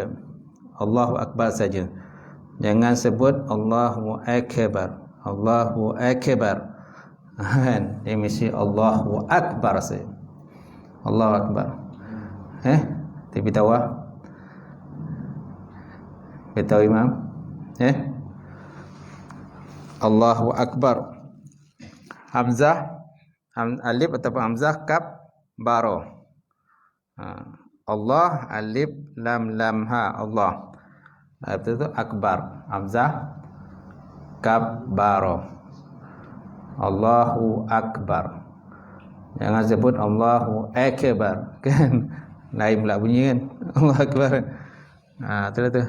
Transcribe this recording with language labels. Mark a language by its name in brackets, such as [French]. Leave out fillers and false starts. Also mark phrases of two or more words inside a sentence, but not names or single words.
[Arabic] Allahu Akbar [Malay] saja. Jangan sebut [Arabic] Allahu Akbar. Allahu Akbar. [Malay] Dia mesti [Arabic] Allahu Akbar [Malay] saja. [Arabic] Allahu Akbar. [Malay] Tapi tahu Beritahu imam. [Arabic] Allahu Akbar. [Malay] Hamzah, alif ataupun hamzah, kaf, baro. Allah, alif, lam, ha. Allah. Itu akbar. Hamzah, kaf, baro. [Arabic] Allahu Akbar. [Malay] Jangan sebut [Arabic] Allahu Akbar [Malay] kan. Lain pula bunyi kan. [Arabic] Allahu Akbar. [Malay] Itulah tu.